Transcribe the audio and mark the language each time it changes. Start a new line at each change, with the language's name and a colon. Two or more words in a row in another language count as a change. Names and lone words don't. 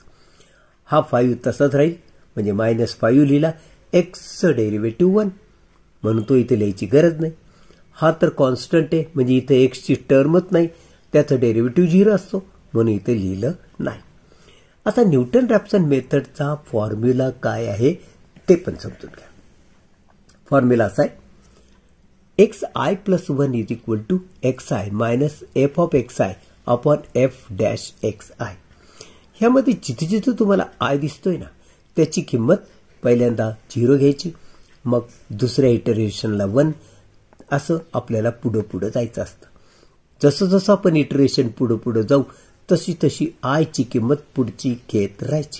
Marathi: हा 5 तसाच राहील, म्हणजे -5 लिहिला, x चं डेरिव्हेटिव्ह 1 म्हणून तो इथे लिहायची गरज नाही. हा तर कॉन्स्टंट आहे, म्हणजे इथे x ची टर्मच नाही, त्याचं डेरिव्हेटिव्ह 0 असतो, म्हणून इथे लिहिलं नाही. आता न्यूटन रॅप्सन
English: methodचा formula
Marathi: काय आहे ते पण समजून घ्या. फॉर्म्युला असा आहे, xi + 1 = xi - f(xi) / f'(xi). ह्यामध्ये जिथे जिथे तुम्हाला i दिसतोय ना, त्याची किंमत पहिल्यांदा 0 घ्यायची, मग दुसऱ्या इटरेशनला 1, असं आपल्याला पुढे पुढे जायचं असतं. जसं जसं आपण इटरेशन पुढे पुढे जाऊ तशी तशी आय ची किंमत पुढची घेत राहायची.